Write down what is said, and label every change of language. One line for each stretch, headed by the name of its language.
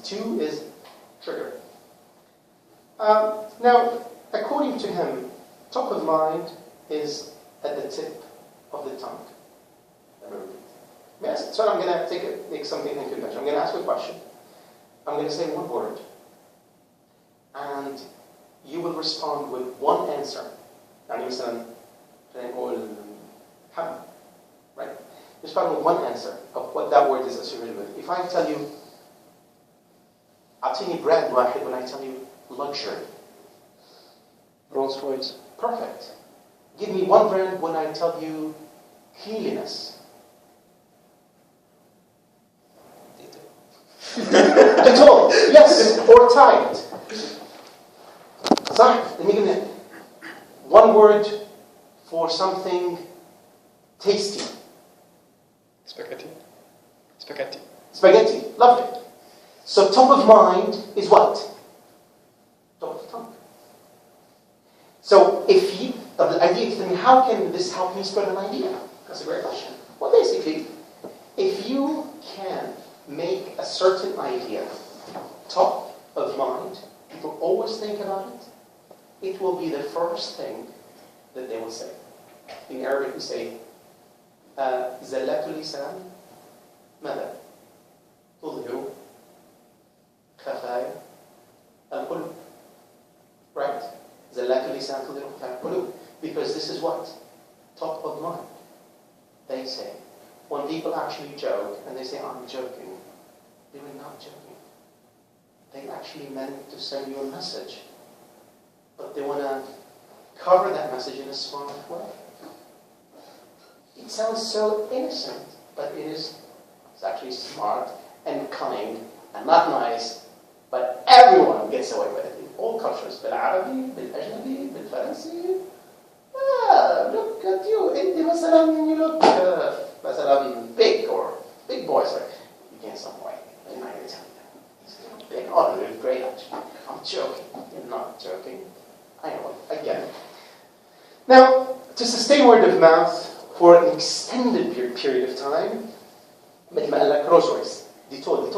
English: 2 is trigger. Now, according to him, top of mind is at the tip of the tongue. Let me repeat. So I'm going to make something unconventional. I'm going to ask you a question. I'm going to say one word. And you will respond with one answer.
Arabic: يعني مثلا نقول حم,
English: right? Respond with one answer of what that word is associated with. If I tell you,
Arabic: أعطيني
English: brand
Arabic: واحد
English: when I tell you luxury. Rolls Royce. Perfect. Give me one brand when I tell you cleanliness. Dettol. Yes, or Tide.
Arabic: صح.
English: Let me give you one word for something tasty. Spaghetti. Spaghetti, lovely. So top of mind is what? Top of tongue. So if you, the idea is, how can this help me spread an idea? That's a great question. Well, basically, if you can make a certain idea top of mind, people always think about it, it will be the first thing that they will say. In Arabic we say,
Arabic: زلات اللسان ماذا؟ تظهر خفايا القلوب. Right? زلات اللسان تظهر خفايا القلوب.
English: Because this is what? Top of mind. They say. When people actually joke and they say, I'm joking, they were not joking. They actually meant to send you a message. But they want to cover that message in a smart way. It sounds so innocent, but it's actually smart and cunning and not nice, but everyone gets away with it in all cultures.
Arabic: بالعربي, بالأجنبي, بالفرنسي.
English: Look at you.
Arabic: أنت مثلا,
English: you look
Arabic: مثلا
English: big or big boys. Like, you gain some weight. I'm not going to tell you that. Big. Oh, you're great actually. I'm joking. You're not joking. I know it. I get it. Now, to sustain word of mouth for an extended period of time,
Arabic: مثل ما قال لك
English: Rolls Royce, Dettol.